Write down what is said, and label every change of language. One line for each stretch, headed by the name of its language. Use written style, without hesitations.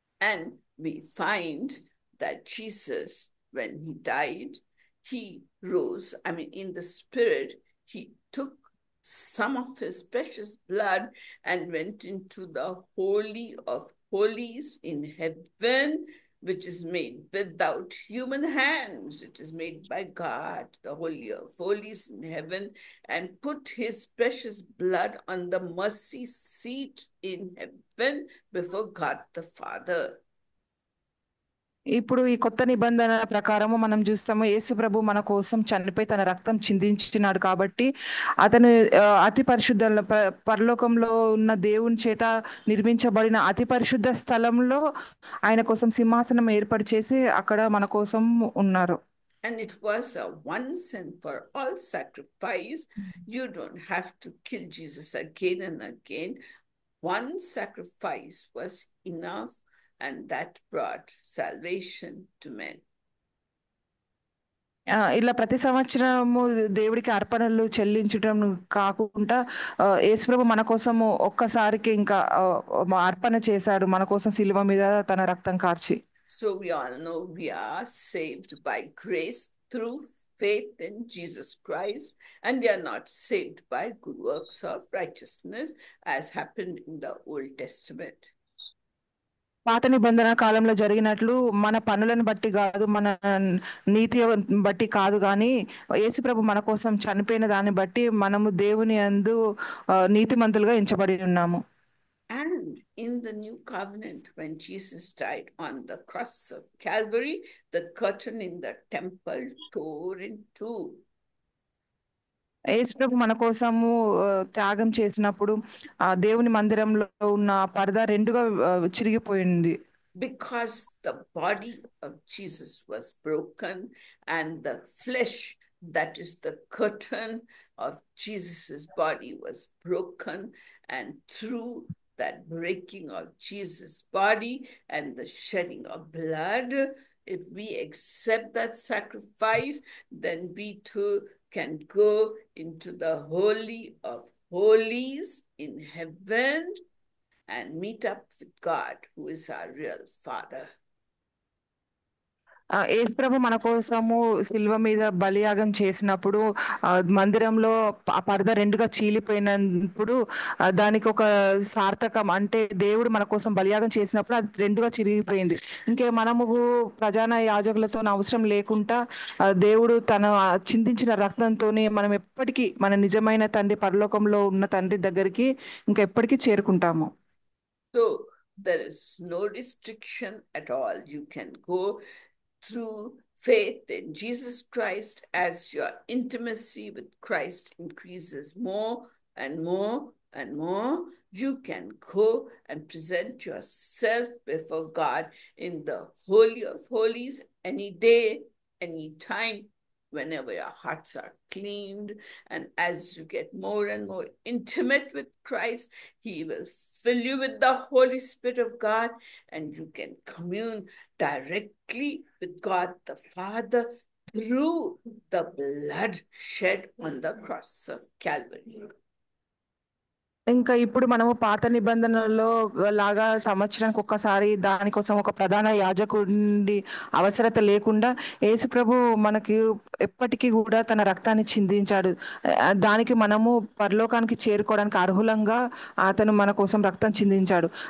English: And we find that Jesus, when he died, he rose, in the spirit, he took some of his precious blood and went into the Holy of Holies in heaven, which is made without human hands. It is made by God, the Holy of Holies in heaven, and put his precious blood on the mercy seat in heaven before God the Father.
Telugu: ఇప్పుడు ఈ కొత్త నిబంధన ప్రకారము మనం చూస్తాము యేసు ప్రభు మన కోసం చనిపోయి తన రక్తం చిందించినాడు కాబట్టి అతను అతి పరిశుద్ధ పరలోకంలో ఉన్న దేవుని చేత నిర్మించబడిన అతి పరిశుద్ధ స్థలంలో ఆయన కోసం సింహాసనం ఏర్పాటు చేసి అక్కడ మన కోసం ఉన్నారు.
English: And it was a once and for all sacrifice. You don't have to kill Jesus again and again. One sacrifice was enough, and that brought salvation to men.
Telugu: ఇలా ప్రతి సంవత్సరము దేవుడికి అర్పణలు చెల్లించడం కాకుండా యేసుప్రభు మన కోసము ఒక్కసారికి ఇంకా అర్పణ చేశాడు, మన కోసం శిలువ మీద తన రక్తం కార్చి.
English: So we all know we are saved by grace through faith in Jesus Christ, and we are not saved by good works of righteousness, as happened in the Old Testament.
Telugu: పాత నిబంధన కాలంలో జరిగినట్లు మన పనులను బట్టి కాదు, మన నీతి బట్టి కాదు, కానీ యేసుప్రభు మన కోసం చనిపోయిన దాన్ని బట్టి మనము దేవుని యందు నీతిమంతులుగా ఎంచబడి ఉన్నాము.
English: And in the new covenant, when Jesus died on the cross of Calvary, the curtain in the temple tore in two.
Telugu: యేసుప్రభు మన కోసము త్యాగం చేసినప్పుడు ఆ దేవుని మందిరంలో ఉన్న పరదా రెండుగా చిరిగిపోయింది.
English: Because the body of Jesus was broken, and the flesh, that is the curtain of Jesus's body, was broken, and through that breaking of Jesus' body and the shedding of blood, if we accept that sacrifice, then we too can go into the Holy of Holies in heaven and meet up with God, who is our real Father.
Telugu: యేసుప్రభు మన కోసము శిల్వ మీద బలియాగం చేసినప్పుడు మందిరంలో ఆ పరద రెండుగా చీలిపోయినప్పుడు దానికి ఒక సార్థకం, అంటే దేవుడు మన కోసం బలియాగం చేసినప్పుడు అది రెండుగా చిరిగిపోయింది. ఇంకే మనము ప్రధాన యాజకులతో అవసరం లేకుండా దేవుడు తన చిందించిన రక్తంతోనే మనం ఎప్పటికీ మన నిజమైన తండ్రి, పరలోకంలో ఉన్న తండ్రి దగ్గరికి ఇంకా ఎప్పటికీ చేరుకుంటాము.
English: So there is no restriction at all. You can go through faith in Jesus Christ. As your intimacy with Christ increases more and more and more, you can go and present yourself before God in the Holy of Holies any day, any time, whenever your hearts are cleaned. And as you get more and more intimate with Christ, He will fill you with the Holy Spirit of God, and you can commune directly with God the Father through the blood shed on the cross of Calvary.
Telugu: ఇంకా ఇప్పుడు మనము పాత నిబంధనలో లాగా సంవత్సరానికి ఒక్కసారి దానికోసం ఒక ప్రధాన యాజకుడి అవసరత లేకుండా యేసుప్రభు మనకి ఎప్పటికీ కూడా తన రక్తాన్ని చిందించాడు. దానికి మనము పరలోకానికి చేరుకోవడానికి అర్హులంగా అతను మన కోసం రక్తం చిందించాడు.